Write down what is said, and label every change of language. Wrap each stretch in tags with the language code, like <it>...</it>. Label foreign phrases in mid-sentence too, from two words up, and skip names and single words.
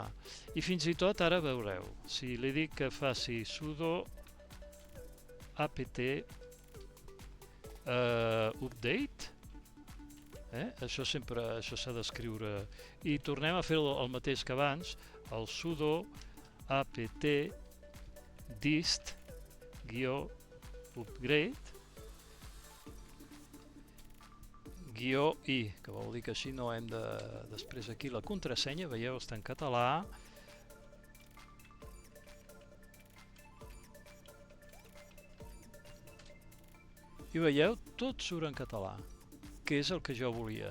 <ca>I fins i tot ara veureu, si li dic que faci sudo apt update, això s'ha d'escriure, i tornem a fer el mateix que abans, el sudo apt dist -upgrade -i, que vol dir que així no hem de... Després aquí la contrasenya, veieu, està en català. I veieu, tot surt en català, que és el que jo volia.</ca>